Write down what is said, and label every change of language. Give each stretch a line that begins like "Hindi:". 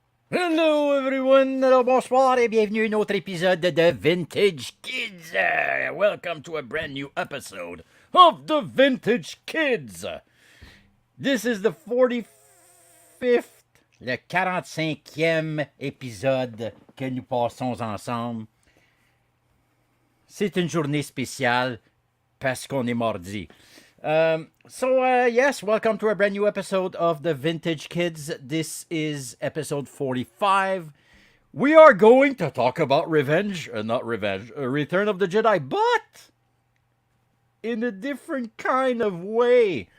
French: Hello everyone, hello, bonsoir et bienvenue à un autre épisode de Vintage Kids.
English: Welcome to a brand new episode of the Vintage Kids.
French: This is the 45th, le 45e épisode que nous passons ensemble. C'est une journée spéciale parce qu'on est mardi.
English: Yes, welcome to a brand new episode of the Vintage Kids. This is episode 45. We are going to talk about Return of the Jedi, but in a different kind of way.